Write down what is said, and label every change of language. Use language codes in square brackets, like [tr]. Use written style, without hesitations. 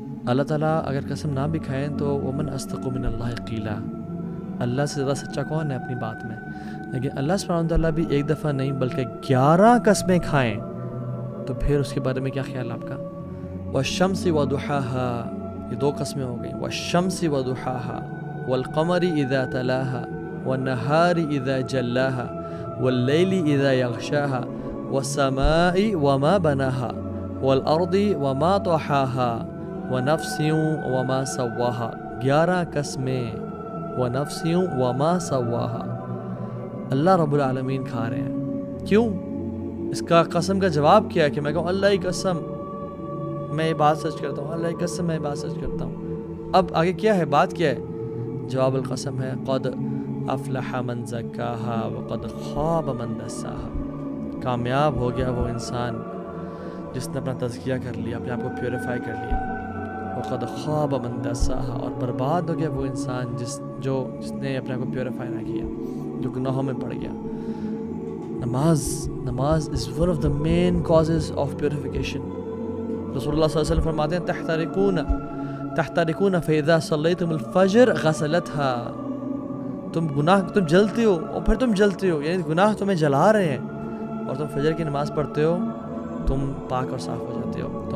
[ur] اللہ تعالیٰ اگر قسم نہ بھی کھائیں تو [ar] ومن اصدق من اللہ قیلا, [ur] اللہ سے زیادہ سچا کون ہے اپنی بات میں. لیکن اللہ سبحانہ وتعالیٰ بھی ایک دفعہ نہیں بلکہ 11 قسمیں کھائیں تو پھر اس کے بارے میں کیا خیال آپ کا. [ar] والشمس وضحاها, [ur] یہ 2 قسمیں ہو گئیں. [ar] والشمس وضحاها والقمر اذا تلاها والنهار اذا جلاها واللیل اذا یغشاها والسماء وما بناها والارض وما طحاها ونفس وما سواها. [ur] 11 قسمیں. [ar] ونفس وما سواها, [ur] اللہ رب العالمین کھا رہے ہیں. کیوں؟ اس کا قسم کا جواب کیا ہے کہ میں کہوں اللہ کی قسم میں یہ بات سچ کرتا ہوں, اللہ کی قسم میں یہ بات سچ کرتا ہوں. اب آگے کیا ہے, بات کیا ہے؟ جواب القسم ہے [ar] قد افلح من زکاها وقد خاب من دساها. [ur] کامیاب ہو گیا وہ انسان جس نے اپنا تزکیہ کر لیا, اپنے آپ کو پیوریفائی کر لیا. [ar] وقد خاب من دساها, [ur] اور برباد ہو گیا وہ انسان جس نے اپنے آپ کو پیوریفائی نہ کیا, جو گناہوں میں پڑ گیا. [en] نماز is one of the main causes of purification. [ur] رسول اللہ صلی اللہ علیہ وسلم فرماتے ہیں [ar] تحترقون فاذا صلیتم الفجر غسلتها, [ur] تم جلتے ہو اور پھر تم جلتے ہو, یعنی گناہ تمہیں جلا رہے ہیں اور تم فجر کی نماز پڑھتے ہو, تم پاک اور صاف ہو جاتے ہو.